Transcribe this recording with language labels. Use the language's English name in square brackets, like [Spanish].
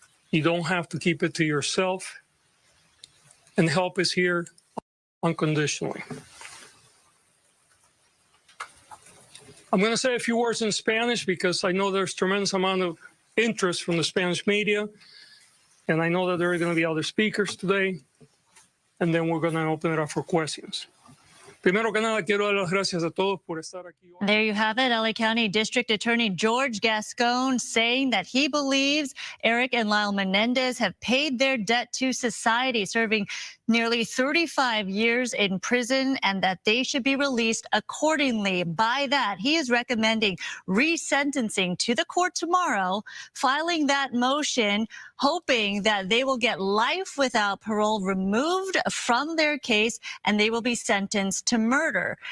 [English] You don't have to keep it to yourself. And help is here unconditionally. I'm going to say a few words in Spanish because I know there's tremendous amount of interest from the Spanish media, and I know that there are going to be other speakers today, and then we're going to open it up for questions. [Spanish] Primero que nada, quiero dar las gracias a todos por estar aquí hoy. [English] There you have it. LA County District Attorney George Gascon saying that he believes Eric and Lyle Menendez have paid their debt to society, serving nearly 35 years in prison, and that they should be released accordingly. By that, he is recommending resentencing to the court tomorrow, filing that motion, hoping that they will get life without parole removed from their case and they will be sentenced to murder.